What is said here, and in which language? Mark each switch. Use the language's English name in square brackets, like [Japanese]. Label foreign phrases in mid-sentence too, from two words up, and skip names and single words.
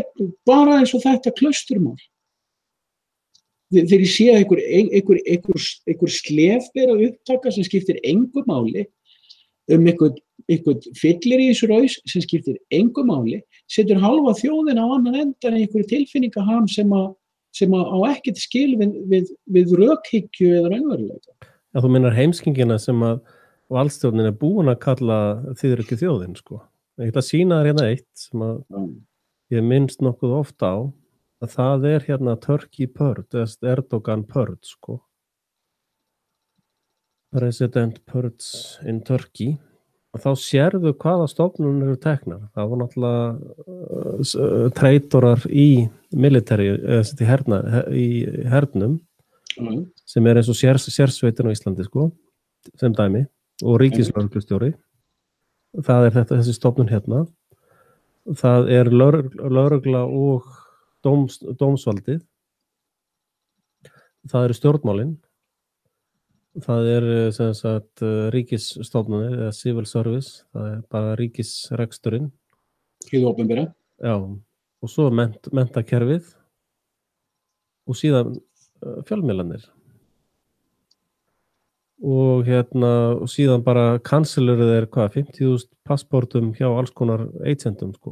[Icelandic] bara eins og þetta klausturmál, þegar ég sé einhver slefbera upptaka sem skiptir engu máli einhvern fyllir í þessu raus sem skiptir engu máli, setur halva þjóðina á annan endan einhverju tilfinningaham sem á ekkert skil við rökhyggju eða raunveruleika. Já, þú meinar heimskingina sem að valdstjórnin búin að kalla þið ekki þjóðin, sko. Ég ætla að sýna þér hérna eitt sem að ég minnst nokkuð ofta á, að það hérna [English] Turkey Purge, Erdogan Purge, [Icelandic] sko. [English] President Purge in Turkey. [Icelandic] Og þá sérðu hvaða stofnun eru teknar. Það var náttúrulega treytorar í military, í hernum, sem eins og sérsveitin á Íslandi, sko, sem dæmi, og ríkislögreglustjóri. Það þessi stofnun hérna. Það lögregla og dómsvaldið. Það eru stjórnmálin. Það sem sagt ríkisstofnanir eða [English] civil service, [Icelandic] það bara ríkisreksturinn. Hið opinbera. Já, og svo menntakerfið og síðan fjölmiðlarnir. Og og síðan bara canceluðu þeir 50.000 passportum hjá alls konar agentum, sko.